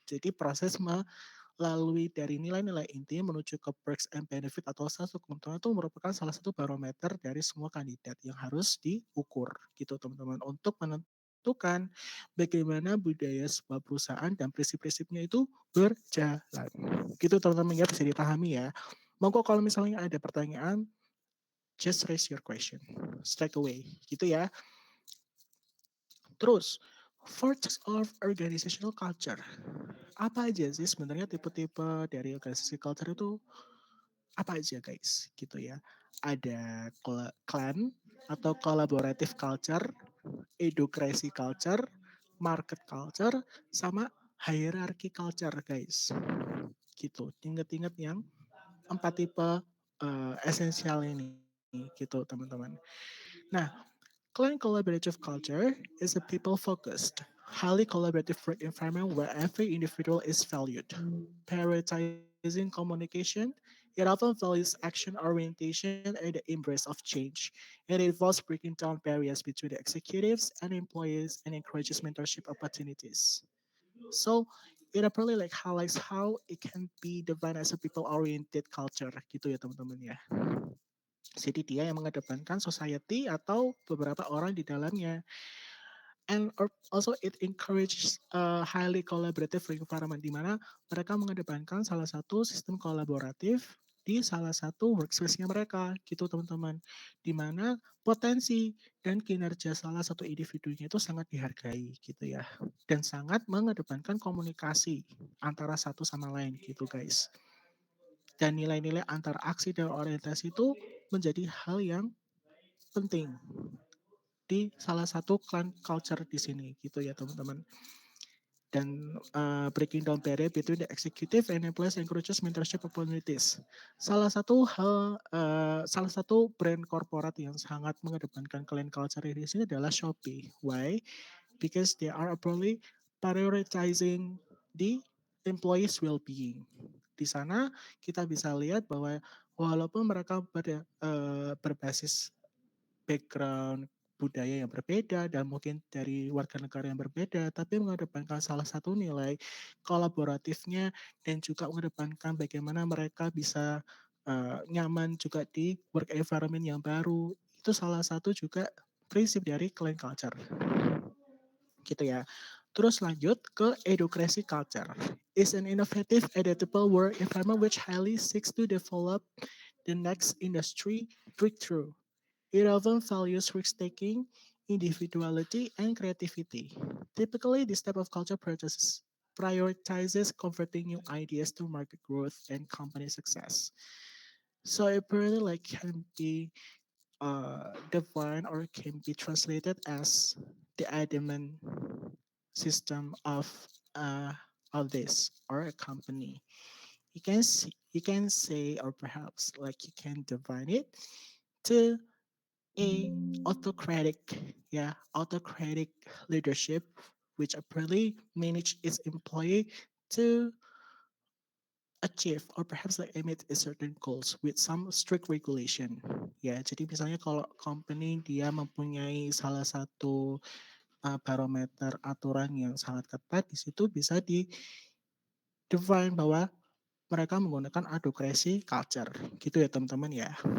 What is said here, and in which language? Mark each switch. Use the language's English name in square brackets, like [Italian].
[Indonesian] Jadi proses melalui dari nilai-nilai inti menuju ke perks and benefit atau satu keuntungan itu merupakan salah satu barometer dari semua kandidat yang harus diukur gitu teman-teman untuk menentukan bagaimana budaya sebuah perusahaan dan prinsip-prinsipnya itu berjalan. Gitu teman-teman ya, bisa dipahami ya. Monggo kalau misalnya ada pertanyaan, [English] just raise your question straight away [Indonesian] gitu ya. [English] Terus, forms of organizational culture. [Indonesian] Apa aja sih sebenarnya tipe-tipe dari organisasi culture itu apa aja guys gitu ya. Ada clan atau collaborative culture, educracy culture, market culture, sama hierarchy culture guys. Gitu. Ingat-ingat yang empat tipe esensial ini gitu teman-teman. [English] Nah, client collaborative culture is a people-focused, highly collaborative work environment where every individual is valued. Prioritizing communication, it often values action orientation and the embrace of change. It involves breaking down barriers between the executives and employees and encourages mentorship opportunities. So it really like highlights how it can be defined as a people-oriented culture [Indonesian] gitu ya teman-teman ya. Jadi dia yang mengedepankan society atau beberapa orang di dalamnya. [English] And also it encourages a highly collaborative environment [Indonesian] di mana mereka mengedepankan salah satu sistem kolaboratif di salah satu workspace-nya mereka gitu teman-teman. Di mana potensi dan kinerja salah satu individunya itu sangat dihargai gitu ya. Dan sangat mengedepankan komunikasi antara satu sama lain gitu guys. Dan nilai-nilai antara aksi dan orientasi itu menjadi hal yang penting di salah satu clan culture di sini gitu ya teman-teman. [English] Dan breaking down barrier between the executive and employees encourages mentorship opportunities. [Indonesian] Salah satu brand korporat yang sangat mengedepankan clan culture di sini adalah Shopee. Why? [English] Because they are probably prioritizing the employees well-being. [Indonesian] Di sana kita bisa lihat bahwa walaupun mereka berbasis background budaya yang berbeda dan mungkin dari warga negara yang berbeda, tapi mengedepankan salah satu nilai kolaboratifnya dan juga mengedepankan bagaimana mereka bisa nyaman juga di work environment yang baru. Itu salah satu juga prinsip dari clan culture. Gitu ya. Terus lanjut ke educracy culture. [English] Is an innovative, adaptable work environment which highly seeks to develop the next industry breakthrough. It often values risk-taking, individuality, and creativity. Typically, this type of culture prioritizes converting new ideas to market growth and company success. So it really like can be defined or can be translated as the adamant system of this or a company. You can say or perhaps like you can define it to a autocratic, yeah, autocratic leadership, which apparently manage its employee to achieve or perhaps like emit a certain goals with some strict regulation. [Indonesian] Ya, jadi misalnya kalau company dia mempunyai salah satu barometer aturan yang sangat ketat, di situ bisa di define bahwa mereka menggunakan advocacy culture, gitu ya teman-teman ya.